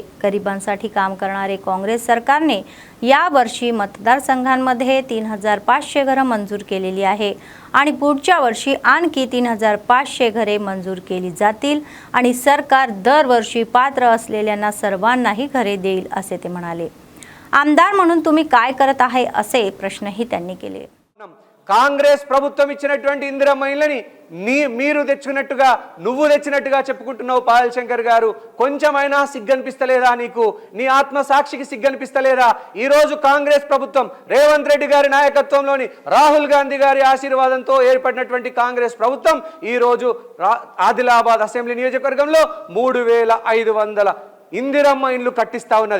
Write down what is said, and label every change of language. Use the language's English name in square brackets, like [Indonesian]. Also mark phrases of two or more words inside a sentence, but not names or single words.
[Marathi] गरिबांसाठी काम करणारे काँग्रेस सरकारने या वर्षी मतदारसंघांमध्ये 3500 घरं मंजूर केलेली आहे आणि पुढच्या वर्षी आणखी 3500 घरे मंजूर केली जातील आणि सरकार दरवर्षी पात्र असलेल्यांना सर्वांनाही घरे देईल असे ते म्हणाले. आमदार म्हणून तुम्ही काय करत आहे असे प्रश्नही त्यांनी केले. [Telugu] కాంగ్రెస్ ప్రభుత్వం ఇచ్చినటువంటి ఇందిరమ్మ ఇళ్ళని మీరు తెచ్చుకున్నట్టుగా నువ్వు తెచ్చినట్టుగా చెప్పుకుంటున్నావు పాయల్ శంకర్ గారు. కొంచెమైనా సిగ్గనిపిస్తలేదా నీకు? నీ ఆత్మసాక్షికి సిగ్గనిపిస్తలేదా? ఈరోజు కాంగ్రెస్ ప్రభుత్వం రేవంత్ రెడ్డి గారి నాయకత్వంలోని రాహుల్ గాంధీ గారి ఆశీర్వాదంతో ఏర్పడినటువంటి కాంగ్రెస్ ప్రభుత్వం ఈరోజు ఆదిలాబాద్ అసెంబ్లీ నియోజకవర్గంలో 3500 ఇందిరమ్మ ఇండ్లు కట్టిస్తా ఉన్నది.